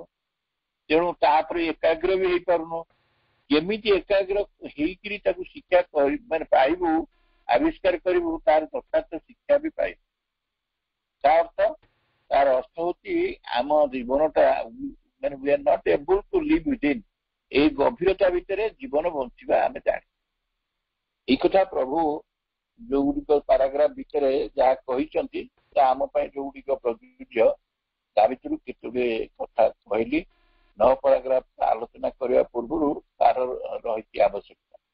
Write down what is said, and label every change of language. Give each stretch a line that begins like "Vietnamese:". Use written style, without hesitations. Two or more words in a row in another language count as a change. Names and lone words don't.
Odia: ତେଣୁ ତାପରେ ଏକାଗ୍ର ବି ହେଇପାରୁନୁ। କେମିତି ଏକାଗ୍ର ହେଇକିରି ତାକୁ ଶିକ୍ଷା ମାନେ ପାଇବୁ, ଆବିଷ୍କାର କରିବୁ, ତାର ଯଥାର୍ଥ ଶିକ୍ଷା ବି ପାଇବୁ। ତାର ଅର୍ଥ ହଉଛି ଆମ ଜୀବନଟା ମାନେ
English: we are not able to live within,
Odia: ଏଇ ଗଭୀରତା ଭିତରେ ଜୀବନ ବଞ୍ଚିବା ଆମେ ଜାଣି। ଏଇ କଥା ପ୍ରଭୁ ଯୋଉଗୁଡିକ ପାରାଗ୍ରାଫ ଭିତରେ ଯାହା କହିଛନ୍ତି, ତା ଆମ ପାଇଁ ଯୋଉଗୁଡିକ ପ୍ରଯୁଜ୍ୟ, ତା ଭିତରୁ କେତୋଟି କଥା କହିଲି। 9 ପାରାଗ୍ରାଫ ଆଲୋଚନା କରିବା ପୂର୍ବରୁ ତାର ରହିଛି ଆବଶ୍ୟକତା।